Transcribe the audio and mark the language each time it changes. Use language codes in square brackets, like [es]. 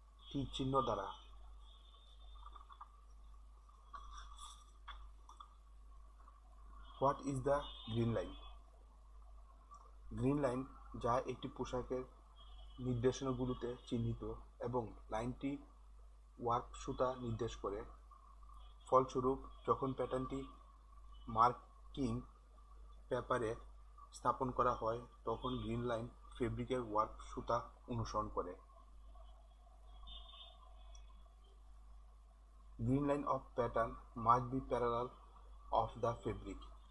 [bn] তীর চিহ্ন দ্বারা। [en] What is the green line? Green line [bn] যা একটি পোশাকের নির্দেশনাগুলোতে চিহ্নিত এবং লাইনটি ওয়ার্ক সুতা নির্দেশ করে। ফলস্বরূপ, যখন প্যাটার্নটি মার্কিং পেপারে স্থাপন করা হয় তখন গ্রিন লাইন ফেব্রিকের ওয়ার্ক সুতা অনুসরণ করে। [en] Green line of pattern must be parallel of the fabric.